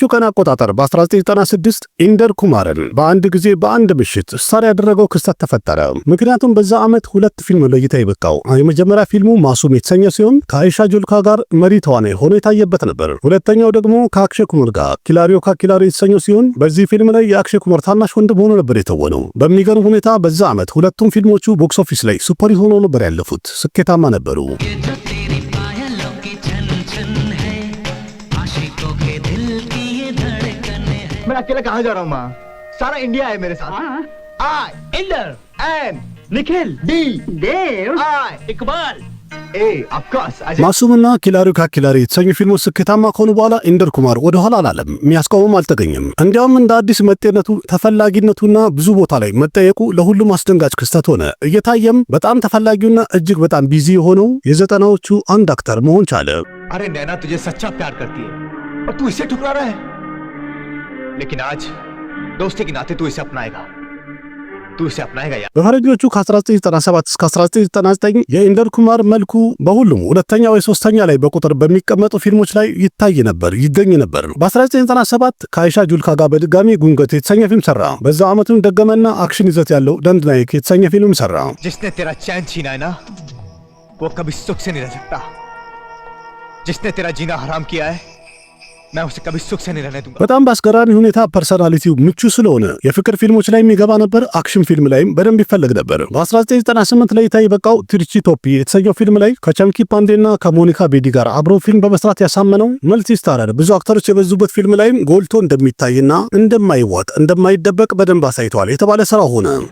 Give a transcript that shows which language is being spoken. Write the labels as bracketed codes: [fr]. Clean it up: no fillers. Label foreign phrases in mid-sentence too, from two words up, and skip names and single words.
[am] ቀን አቆጣጠር በ1996 ኢንደር ኩማርን በአንድ ጊዜ በአንድ ምሽት ስታር ያደረገው ክስተት ተፈጠረ። ምክንያቱም በዛ ዓመት ሁለት ፊልም ለእይታ ይበቃው። የመጀመሪያ ፊልሙ ማሱም የተሰኘ ሲሆን ከአይሻ ጁልካ ጋር መሪ ተዋናይ ሆኖ የታየበት ነበር። ሁለተኛው ደግሞ ከአክሸይ ኩማር ጋር ኪላሪዮ ካ ኪላሪ የተሰኘው ሲሆን በዚህ ፊልም ላይ የአክሸይ ኩማር ታናሽ ወንድም ሆኖ ነበር የተወነው። በሚገርም ሁኔታ በዛ ዓመት ሁለቱም ፊልሞቹ [en] box office [am] ላይ ሱፐር ሆኖ ነበር ያለፉት። ስኬታማ ነበሩ። [hi] मैं अकेला कहाँ जा रहा हूँ माँ? सारा इंडिया है मेरे साथ। आई इंदर एंड निखिल डी देव आई इकबाल [am] ማሱምና ኪላሪዮ ካ ኪላሪ የተሰኙ ፊልሞች ስኬታማ ከሆኑ በኋላ ኢንደር ኩማር ወደ ኋላ አላለም። የሚያስቆመም አልተገኘም። እንዲያውም እንደ አዲስ መጤነቱ ተፈላጊነቱና ብዙ ቦታ ላይ መጠየቁ ለሁሉም አስደንጋጭ ክስተት ሆነ። እየታየም በጣም ተፈላጊውና እጅግ በጣም ቢዚ የሆነው የዘጠናዎቹ አንድ አክተር መሆን ቻለ። [hi] अरे नैना तुझे सच्चा प्यार करती है और तू इसे ठुकरा रहा है, लेकिन आज दोस्ती के नाते तू इसे अपनाएगा। [am] በፈረንጆቹ ከ1997 እስከ 1999 የኢንደር ኩማር መልኩ በሁሉም ሁለተኛ ወይ ሶስተኛ ላይ በቁጥር በሚቀመጡ ፊልሞች ላይ ይገኝ ነበር። በ1997 ከአይሻ ጁልካ ጋር በድጋሚ ጉንገት የተሰኘ ፊልም ሰራ። በዛ ዓመቱም ደገመና አክሽን ይዘት ያለው ደንድናይክ የተሰኘ ፊልም ሰራ። [hi] जिसने तेरा चैन छीना है ना वो कभी सुख से नहीं रह सकता। जिसने तेरा जीना हराम किया है मैं उसे कभी सुख से नहीं रहने दूंगा። [am] በጣም በአስገራሚ ሁኔታ ፐርሰናሊቲው ምቹ ስለሆነ የፍቅር ፊልሞች ላይ የሚገባ ነበር። አክሽን ፊልም ላይም በደንብ ይፈልግ ነበር። በ1998 ላይ የበቃው ትሪቺ ቶፒ የተሰኘው ፊልም ላይ ከቸምኪ ፓንዴና ከሞኒካ ቤዲ ጋር አብሮ ፊልም በመስራት ያሳመነው [en] multi starrer [am] ብዙ አክተሮች የበዙበት ፊልም ላይም ጎልቶ እንደሚታይና እንደማይዋጥ እንደማይደበቅ በደንብ አሳይቷል የተባለ ስራ ሆነ።